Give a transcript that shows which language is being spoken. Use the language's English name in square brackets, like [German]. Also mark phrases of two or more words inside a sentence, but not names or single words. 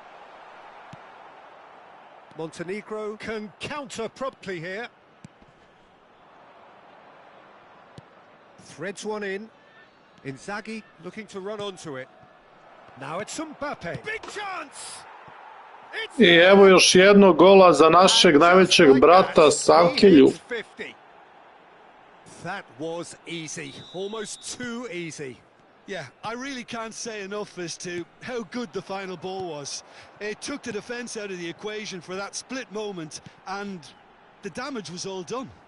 [English] Montenegro can counter promptly here. Threads one in. Inzaghi looking to run onto it. Now it's Mbappe. Big chance! It's [Serbian] I evo još jednog gola za našeg najvećeg brata Sapkelju. [English] That was easy, almost too easy. Yeah, I really can't say enough as to how good the final ball was. It took the defence out of the equation for that split moment, and the damage was all done.